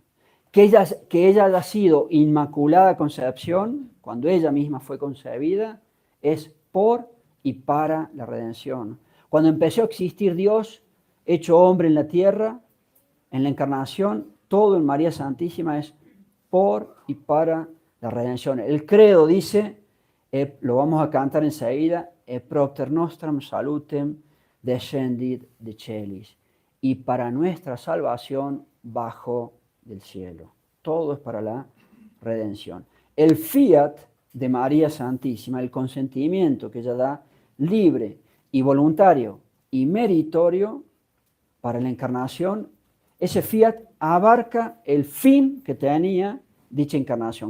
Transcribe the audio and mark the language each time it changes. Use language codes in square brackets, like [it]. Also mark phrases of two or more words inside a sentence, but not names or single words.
[es] Que ella haya sido inmaculada concepción, cuando ella misma fue concebida, es por y para la redención. Cuando empezó a existir Dios, hecho hombre en la tierra, en la encarnación, todo en María Santísima es por y para la redención. El credo dice, lo vamos a cantar enseguida, [la] e propter nostram salutem descendit de celis, [es] y para nuestra salvación bajó del cielo. Todo es para la redención. El fiat de María Santísima, el consentimiento que ella da libre y voluntario y meritorio, para la encarnación, ese fiat abarca el fin que tenía dicha encarnación.